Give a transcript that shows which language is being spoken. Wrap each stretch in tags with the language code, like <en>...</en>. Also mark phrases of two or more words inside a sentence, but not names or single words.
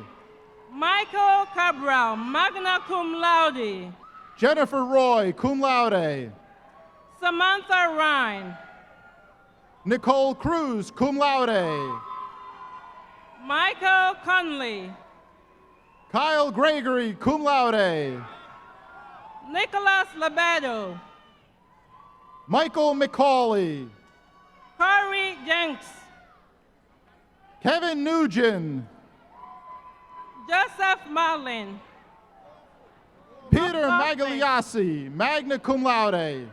<en>Michael Cabral,</en> <la>magna cum laude.</la> <en>Jennifer Roy,</en> <la>cum laude.</la> <en>Samantha Ryan, Nicole Cruz,</en> <la>cum laude.</la> <en>Michael Conley, Kyle Gregory,</en> <la>cum laude.</la> <en>Nicholas Lebedo, Michael McCauley, Corey Jenks, Kevin Nugent, Joseph Marlin, Peter Magliassi,</en> <la>magna cum laude.</la>